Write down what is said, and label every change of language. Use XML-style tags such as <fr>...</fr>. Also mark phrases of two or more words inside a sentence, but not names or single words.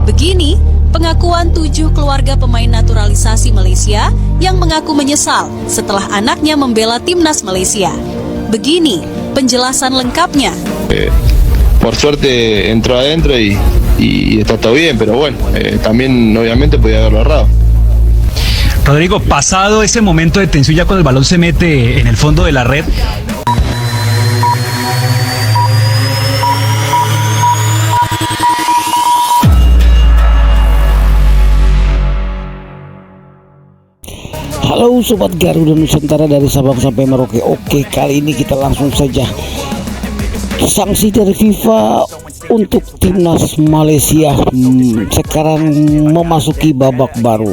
<id>Begini pengakuan 7 keluarga pemain naturalisasi Malaysia yang mengaku menyesal setelah anaknya membela timnas Malaysia. Begini penjelasan lengkapnya.</id> <es>Por suerte entró adentro y está todo bien, pero bueno, también obviamente podía haberlo agarrado. Rodrigo, pasado ese momento de tensión ya cuando el balón se mete en el fondo de la red.</es> <id>Halo Sobat Garuda Nusantara dari Sabang sampai Merauke. Oke, kali ini kita langsung saja. Sanksi dari FIFA untuk timnas Malaysia sekarang memasuki babak baru.</id>